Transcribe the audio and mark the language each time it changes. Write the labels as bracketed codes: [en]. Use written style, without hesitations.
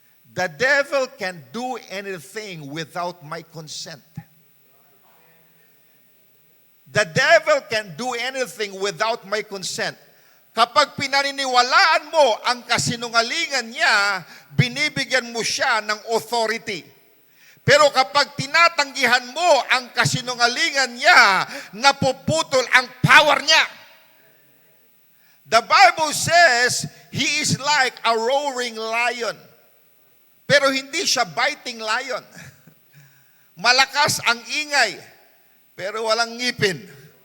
[en] The devil can do anything without my consent. The The devil can do anything without my consent. [tl] Kapag pinaniniwalaan mo ang kasinungalingan niya, binibigyan mo siya ng authority. Pero kapag tinatanggihan mo ang kasinungalingan niya, napuputol ang power niya. [en] The Bible says, he is like a roaring lion. [tl] Pero hindi siya [en] biting lion. [tl] Malakas ang ingay, pero walang ngipin.